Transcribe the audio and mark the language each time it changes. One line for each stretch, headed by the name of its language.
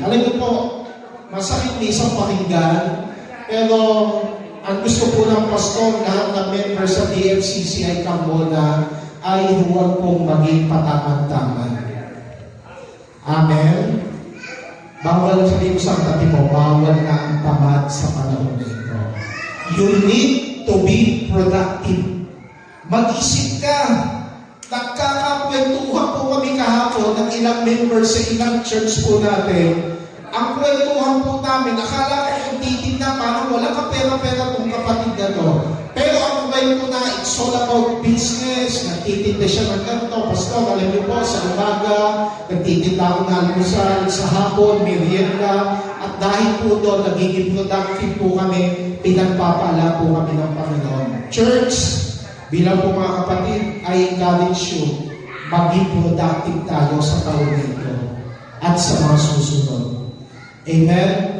Filipino: Alam niyo po, masakit minsan pakinggan, pero ang gusto po ng pastor, lahat ng members sa DFCCI Cambodia ay huwag pong maging patamad-tamad. Amen? Bawal, sabi ko sa tabi mo, bawal na ang tamad sa panahon na ito.
English: You need to be productive.
Filipino: Mag-isip ka. Nagkakakwentuhan po kami kahapon ng ilang members sa ilang church po natin. Ang kwentuhan po namin, akala ko yung titignan, parang wala ka pera-pera itong kapatid na to. Pero ang kwento na,
English: it's all about business.
Filipino: Nagtitinda siya ng ganito. Pastor, alam niyo po, sa umaga, nagtitinda ako ng almusal, sa hapon, merienda. At dahil po doon, nagiging productive po kami, pinagpapala po kami ng Panginoon. Church, bilang po mga kapatid,
English: I encourage you,
Filipino: maging productive tayo sa taon nito at sa mga susunod. Amen?